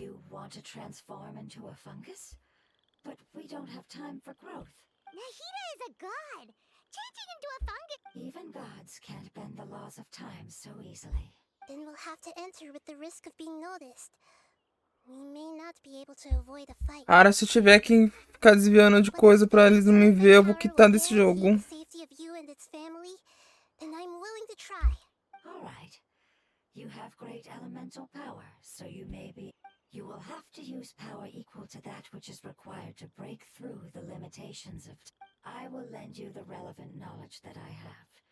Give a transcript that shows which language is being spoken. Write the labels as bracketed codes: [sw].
[en] You want to transform into a fungus? But we don't have time for growth. Nahida is a god. Changing into a fungus... Even gods can't bend the laws of time so easily. Then we'll have to enter with the risk of being noticed. We may not be able to avoid a fight. [pt] Cara, se eu tiver que ficar desviando de coisa pra eles não me ver, eu vou quitar desse jogo. [en] Safety of you and its family, then I'm willing to try. All right. You have great elemental power, so you may be... You will have to use power equal to that which is required to break through the limitations of... I will lend you the relevant knowledge that I have.